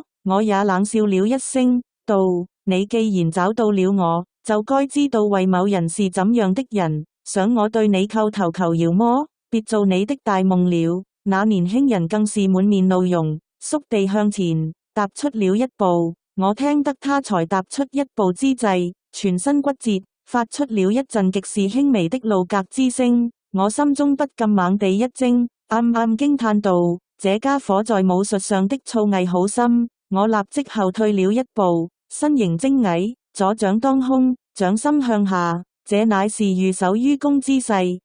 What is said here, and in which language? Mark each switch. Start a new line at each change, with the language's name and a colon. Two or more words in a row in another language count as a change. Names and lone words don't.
Chinese: 我也冷笑了一聲道：你既然找到了我，就該知道魏某人是怎樣的人，想我對你叩頭求饒麼？別做你的大夢了。那年輕人更是滿面怒容，縮地向前踏出了一步。我聽得他才踏出一步之際，全身骨折，發出了一陣極是輕微的怒格之聲。我心中不禁猛地一驚，暗暗驚嘆道：這家伙在武術上的造詣好深。我立即後退了一步，身形精矮，左掌當空，掌心向下，這乃是御手於公之勢。